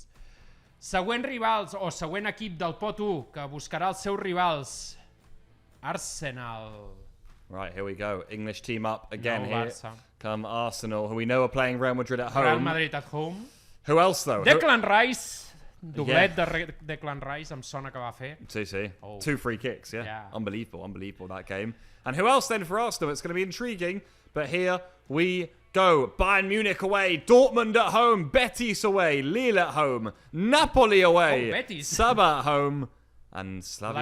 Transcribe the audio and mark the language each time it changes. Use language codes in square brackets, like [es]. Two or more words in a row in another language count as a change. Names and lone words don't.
[ca] Següent rivals, o següent equip del pot 1 que buscarà els seus rivals, Arsenal. [en] Right, here we go. English team up again No, here. Barça. Come Arsenal, who we know are playing Real Madrid at home. Real Madrid at home. Who else, though? [ca] Declan Rice, doblet de Declan Rice, em sona que va fer. [en] See. Oh. 2 free kicks, yeah. Yeah. Unbelievable that game. And who else then for Arsenal? It's going to be intriguing. But here we go. Bayern Munich away, Dortmund at home, Betis away, Lille at home, Napoli away, Oh, Betis. Saba at home, and Slavia